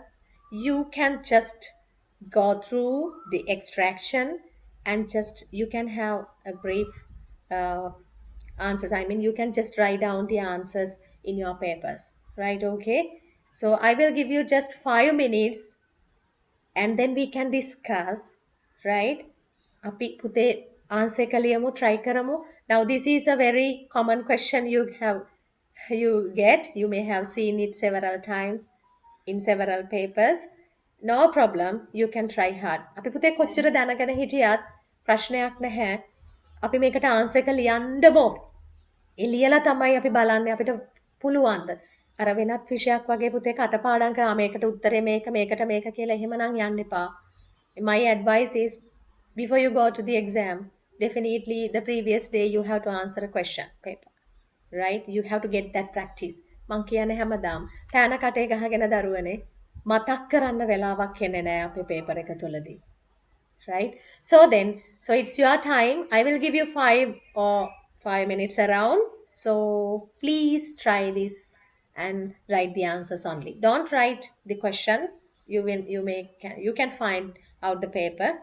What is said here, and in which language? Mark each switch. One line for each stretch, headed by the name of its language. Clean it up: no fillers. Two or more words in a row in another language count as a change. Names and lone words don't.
English: You can just go through the extraction and just you can have a brief uh, answers. I mean, you can just write down the answers in your papers, right? Okay. So, I will give you just 5 minutes and then we can discuss, right?
Sinhala: අපි පුතේ answer එක ලියමු, try කරමු.
English: Now this is a very common question you get, you may have seen it several times in several papers. No problem, you can try hard.
Sinhala: අපි පුතේ කොච්චර දැනගෙන හිටියත් ප්‍රශ්නයක් නැහැ. අපි මේකට answer එක ලියන්න ඕනේ. ඒ ලියලා තමයි අපි බලන්නේ අපිට පුළුවන්ද. අර වෙනත් විෂයක් වගේ පුතේ කටපාඩම් කරා මේකට උත්තරේ මේක මේකට මේක කියලා එහෙමනම් යන්න එපා.
English: My advice is before you go to the exam, definitely the previous day you have to answer a question paper. Right? You have to get that practice.
Sinhala: මං කියන්නේ හැමදාම පෑන කටේ ගහගෙන දරුවනේ මතක් කරන්න වෙලාවක් එන්නේ නැහැ අපේ පේපර් එක තුලදී.
English: Right? So it's your time. I will give you 5 minutes around. So please try this and write the answers only. Don't write the questions. You can find out the paper.